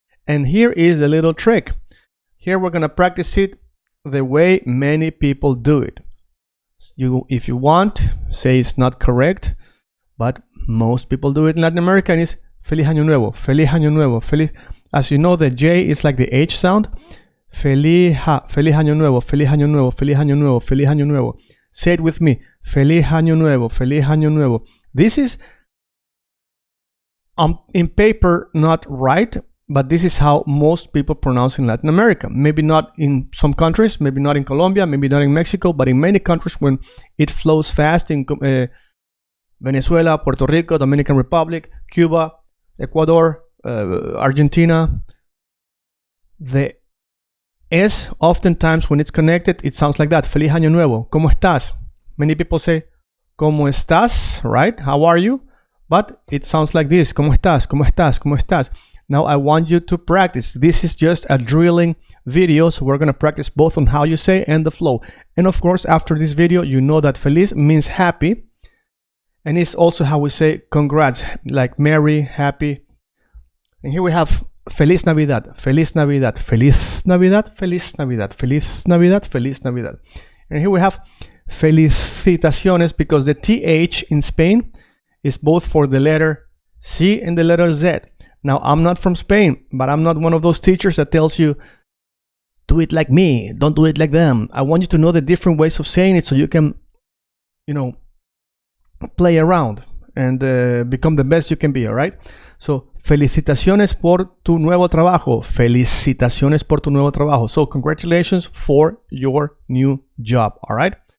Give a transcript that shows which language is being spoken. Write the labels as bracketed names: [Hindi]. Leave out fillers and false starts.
[English] And here is a little trick. Here we're going to practice it the way many people do it. If you want, say it's not correct, but most people do it in Latin America, and it's Feliz Año Nuevo, Feliz Año Nuevo, Feliz. As you know, the J is like the H sound. [Spanish] Feliz Año Nuevo, Feliz Año Nuevo, Feliz Año Nuevo, Feliz Año Nuevo. Say it with me. Feliz Año Nuevo, Feliz Año Nuevo. [English] This is in paper not right, but this is how most people pronounce in Latin America. Maybe not in some countries, maybe not in Colombia, maybe not in Mexico, but in many countries when it flows fast in Venezuela, Puerto Rico, Dominican Republic, Cuba, Ecuador, Argentina. The S, oftentimes when it's connected, it sounds like that. [Spanish] Feliz Año Nuevo. ¿Cómo estás? [English] Many people say, ¿Cómo estás? Right? How are you? But it sounds like this. ¿Cómo estás? ¿Cómo estás? ¿Cómo estás? Now, I want you to practice. This is just a drilling video, so we're going to practice both on how you say and the flow. And of course, after this video, you know that feliz means happy. And it's also how we say congrats, like merry, happy. [Spanish] And here we have Feliz Navidad, Feliz Navidad, Feliz Navidad, Feliz Navidad, Feliz Navidad, Feliz Navidad. [English] And here we have felicitaciones, because the TH in Spain is both for the letter C and the letter Z. Now, I'm not from Spain, but I'm not one of those teachers that tells you, do it like me, don't do it like them. I want you to know the different ways of saying it so you can, play around and become the best you can be, all right? [Spanish] So, felicitaciones por tu nuevo trabajo. Felicitaciones por tu nuevo trabajo. [English] So, congratulations for your new job, all right?